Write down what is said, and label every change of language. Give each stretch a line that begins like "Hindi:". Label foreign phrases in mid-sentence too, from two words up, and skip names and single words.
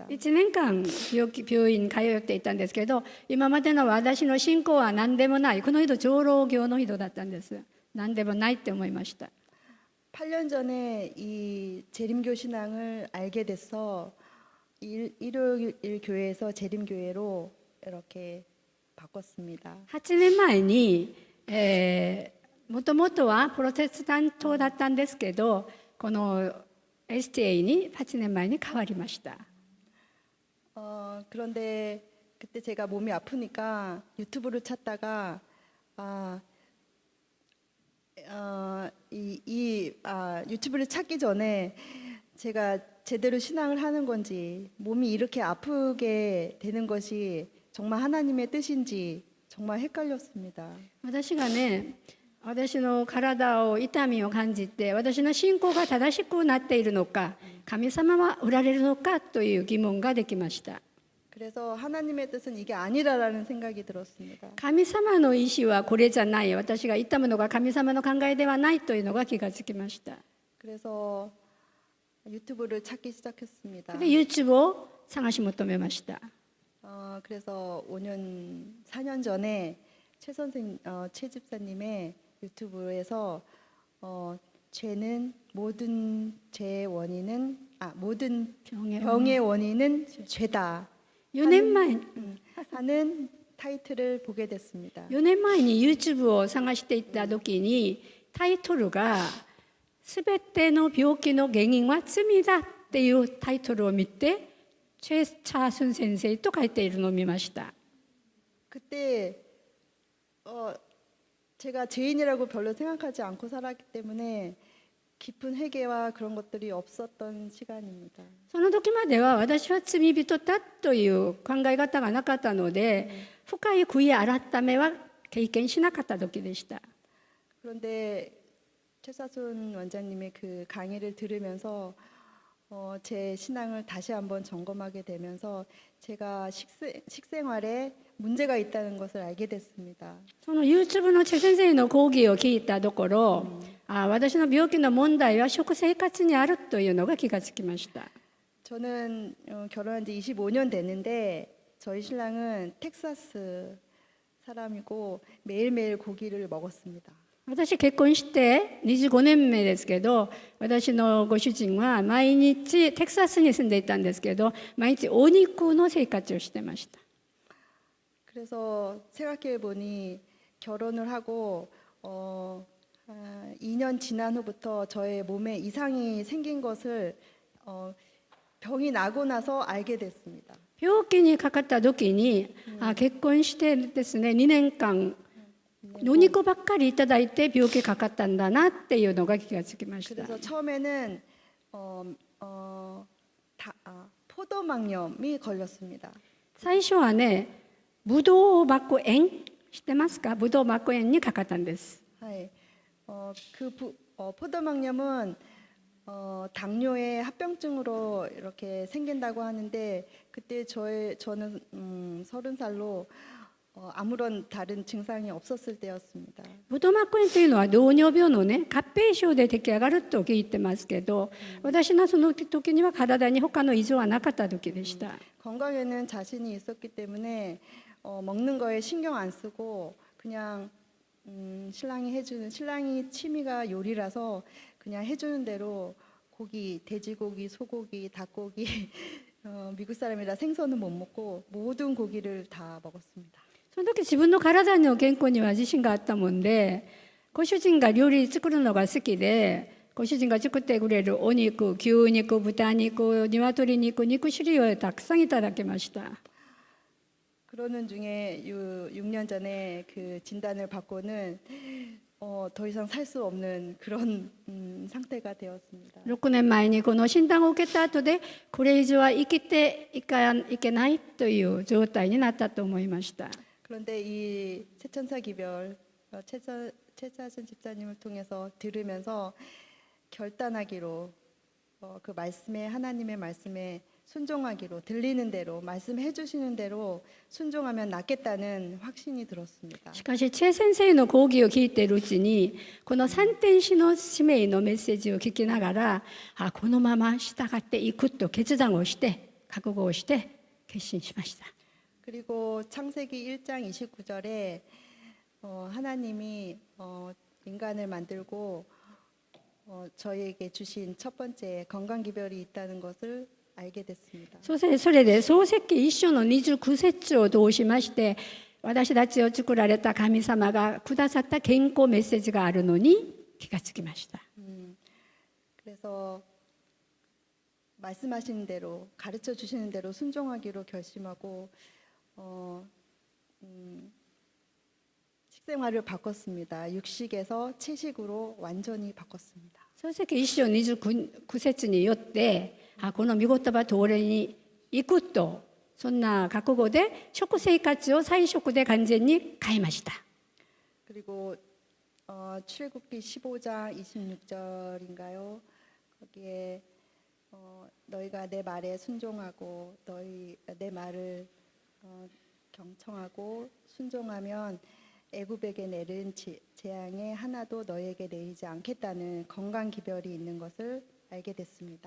Japanese: 1 年間病院に通っていたんですけど今までの私の信仰は何でもないこの人長老教の人だったんです。何でもないって思いました。
Korean: 8년 전에 이 재림교 신앙을 알게 돼서 일요일 교회에서 재림교회로 이렇게 바꿨습니다.
Japanese: 8 年前にもともとはプロテスタントだったんですけどこの STA に8年前に変わりました。
Korean: 그런데 그때 제가 몸이 아프니까 유튜브를 찾다가 유튜브를 찾기 전에 제가 제대로 신앙을 하는 건지 몸이 이렇게 아프게 되는 것이 정말 하나님의 뜻인지 정말 헷갈렸습니다.
Japanese: 私がね私の体を痛みを感じて私の信仰が正しくなっているのか神様はおられるのかという疑問ができました。
Korean: 그래서 하나님의 뜻은 이게 아니라라는 생각이 들었습니다.
Japanese: 神様の意志はこれじゃない私が言ったものが神様の考えではないというのが気がつきました。
Korean: 그래서 유튜브를 찾기 시작했습니다.
Japanese: で YouTube を探し求めました。
Korean: 그래서 4년 전에 최 집사님의 유튜브에서 죄는 모든 죄의 원인은 모든 병의 원인은 죄다
Japanese: 4 年前
Korean: 하는 타이틀을 보게 됐습니다.
Japanese: 4 年前に YouTube を探していった時にタイトルが「すべての病気の原因は罪だ」っていうタイトルを見てチェ・チャースン先生と書いているのを見ました。
Korean: 그때 제가 죄인이라고 별로 생각하지 않고 살았기 때문에 깊은 회개와 그런 것들이 없었던 시간입니다.
Japanese: その時までは私は罪人だという考え方がなかったので、深い悔い改めは経験しなかった時でした。
Korean: 그런데 최사순 원장님의 그 강의를 들으면서 제 신앙을 다시 한번 점검하게 되면서 제가 식생활에 문제가 있다는 것을 알게 됐습니다.
Japanese: その YouTube のチェ先生の講義を聞いたところ、私の病気の問題は食生活にあるというのが気がつきました。
Korean: 저는 결혼한 지 25년 됐는데 저희 신랑은 텍사스 사람이고 매일매일 고기를 먹었습니다.
Japanese: 私結婚して25年目ですけど、私のご主人は毎日テキサスに住んでいたんですけど、毎日お肉の生活をしてました。
Korean: 그래서 생각해 보니 결혼을 하고 2년 지난 후부터 저의 몸에 이상이 생긴 것을 병이 나고 나서 알게 됐습니다.
Japanese: 病気にかかった時に、結婚してですね、2年間お肉ばっかりいただいて病気かかったんだなっていうのが気がつきました。
Korean: 그래서 처음에는 포도막염이 걸렸습니다.
Japanese: 最初はね、ブドウ膜炎知ってますか？ブドウ膜炎にかかったんです。
Korean: 네. 포도막염은 당뇨의 합병증으로 이렇게 생긴다고 하는데 그때 저는 30살로 아무런 다른 증상이 없었을 때였습니다.
Japanese: ブドウ膜炎というのは糖尿病のね、合併症で出来上がると聞いてますけど、私のその時には体に他の異常はなかった時でした。
Korean: 건강에는 자신이 있었기 때문에 먹는 거에 신경 안 쓰고 그냥 신랑이 취미가 요리라서 그냥 해주는 대로 고기, 돼지고기, 소고기, 닭고기 미국 사람이라 생선은 못 먹고 모든 고기를 다 먹었습니다.
Japanese: その時自分の体の健康には自信があったもんで、ご主人が料理作るのが好きで、ご主人が作ってくれるお肉、牛肉、豚肉、鶏肉、肉種類をたくさんいただきました。
Korean: 그러는 중에 6년 전에 그 진단을 받고는 더 이상 살 수 없는 그런 상태가 되었습니다.
Japanese: 6 年前にこの診断を受けた後で、これ以上は生きていけないという状態になったと思いました。
Korean: 그런데 이 최천사 기별 최차순 집사님을 통해서 들으면서 결단하기로 그 말씀에 하나님의 말씀에 순종하기로 들리는 대로 말씀해 주시는 대로 순종하면 낫겠다는 확신이 들었습니다.
Japanese: しかしチェ先生の講義を聞いているうちに、この三天使の使命のメッセージを聞きながら、このまま従っていくと決断をして覚悟をして決心しました。
Korean: 그리고 창세기 1장 29절에 하나님이 인간을 만들고 저희에게 주신 첫 번째 건강 기별이 있다는 것을 알게 됐습니다.
Japanese: それで創世記1章の29節を通しまして、私たちを作られた神様がくださった健康メッセージがあるのに気がつきました。
Korean: 그래서 말씀하시는 대로 가르쳐 주시는 대로 순종하기로 결심하고 식생활을 바꿨습니다. 육식에서 채식으로 완전히 바꿨습니다.
Japanese: 創世記1章29節によって、この御言葉通りに行くと、そんな覚悟で食生活を菜食で完全に変えました。
Korean: 그리고 출애굽기 15장 26절인가요? 거기에 너희가 내 말에 순종하고 내 말을 경청하고 순종하면 애굽에게 내린 재앙에 하나도 너희에게 내리지 않겠다는 건강 기별이 있는 것을 알게 됐습니다.